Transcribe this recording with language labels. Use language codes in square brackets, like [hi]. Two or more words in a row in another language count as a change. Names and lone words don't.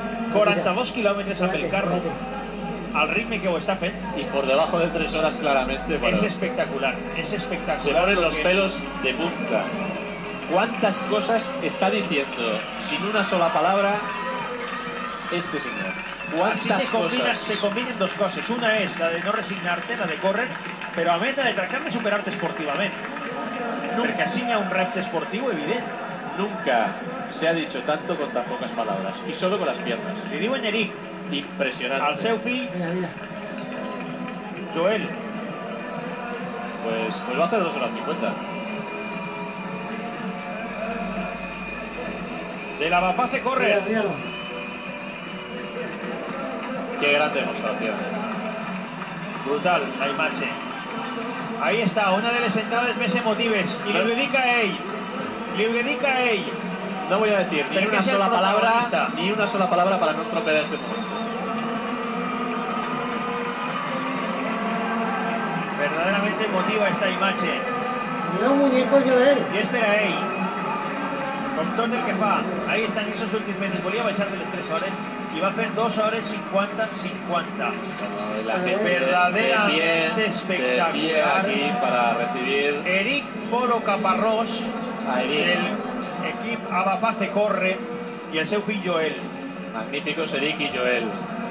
[ca] 42 quilòmetres amb el carro, al ritme que ho està fent. [es] Y por debajo de 3 horas claramente. Bueno, Es espectacular, es espectacular. se ponen los pelos de punta. ¿Cuántas cosas está diciendo sin una sola palabra este señor? Así ¿Cuántas [ca] se combinen dos coses. Una és la de no resignar-te, la de córrer, però a més la de tractar de superar-te esportivament. Perquè així hi ha un repte esportiu evident. [es] Nunca se ha dicho tanto con tan pocas palabras. Y solo con las piernas. [ca] Li diuen Eric, [es] Impresionante. [ca] al seu fill, Joel. [es] Pues va a hacer 2 horas 50. De la Vapace corre. Qué gran demostración. [ca] Brutal la imatge. Ahí està, una de les entrades més emotives. I li ho dedica a ell. Li ho dedica a ell. [es] No voy a decir ni Pero que una es el sola palabra, protagonista. ni una sola palabra para no estropear este momento. Verdaderamente emotiva esta imatge. Mira un muñeco, Joel. [ca] I és per a ell. Com tot el que fa. Ahí estan esos últims metres. Volia baixar de les 3 hores i va fer 2 hores 50-50. [es] La gente Verdaderamente de pie espectacular. aquí para recibir Eric Polo Caparrós, a Eric. [ca] del equip Avapace corre, i el seu fill Joel. [es] Magníficos Eric y Joel.